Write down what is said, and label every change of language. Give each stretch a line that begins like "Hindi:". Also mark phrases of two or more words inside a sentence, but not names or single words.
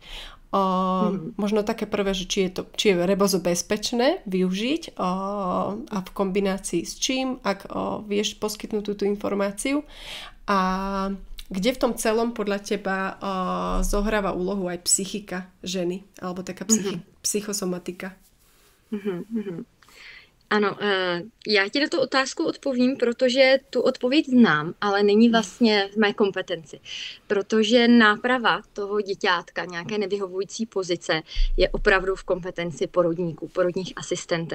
Slovak: Možno také prvé, že či je rebozo bezpečné využiť a v kombinácii s čím, ak vieš poskytnúť túto informáciu a kde v tom celom podľa teba zohráva úlohu aj psychika ženy alebo taká psychosomatika.
Czech: Ano, já ti na tu otázku odpovím, protože tu odpověď znám, ale není vlastně v mé kompetenci. Protože náprava toho děťátka, nějaké nevyhovující pozice, je opravdu v kompetenci porodníků, porodních asistentek.